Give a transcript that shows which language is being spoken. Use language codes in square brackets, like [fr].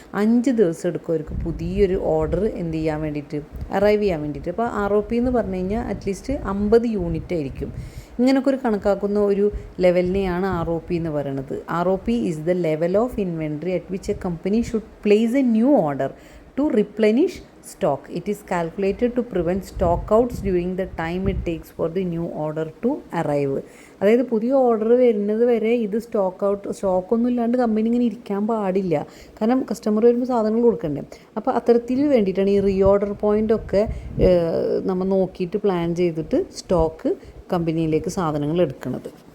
[ml] 5 ദിവസം എടുക്കും അവർക്ക് പുതിയൊരു ഓർഡർ എന്ത് ചെയ്യാൻ വേണ്ടിയിട്ട്, അറൈവ് ചെയ്യാൻ വേണ്ടിയിട്ട്. അപ്പോൾ ROP എന്ന് പറഞ്ഞു കഴിഞ്ഞാൽ അറ്റ്ലീസ്റ്റ് 50 യൂണിറ്റ് ആയിരിക്കും. ഇങ്ങനെയൊക്കെ ഒരു കണക്കാക്കുന്ന ഒരു ലെവലിനെയാണ് ROP എന്ന് പറയുന്നത്. [en] ROP is the level of inventory at which a company should place a new order to replenish stock. It is calculated to prevent stock outs during the time it takes for the new order to arrive. [ml] അതായത് പുതിയ order വരുന്നത് വരെ ഇത് സ്റ്റോക്കൊന്നും ഇല്ലാണ്ട് company ഇങ്ങനെ ഇരിക്കാൻ പാടില്ല. കാരണം കസ്റ്റമർ വരുമ്പോൾ സാധനങ്ങൾ കൊടുക്കണ്ടേ. അപ്പോൾ അത്തരത്തിൽ വേണ്ടിയിട്ടാണ് ഈ റീഓർഡർ പോയിൻ്റൊക്കെ നമ്മൾ നോക്കിയിട്ട് പ്ലാൻ ചെയ്തിട്ട് സ്റ്റോക്ക് കമ്പനിയിലേക്ക് സാധനങ്ങൾ എടുക്കുന്നത്.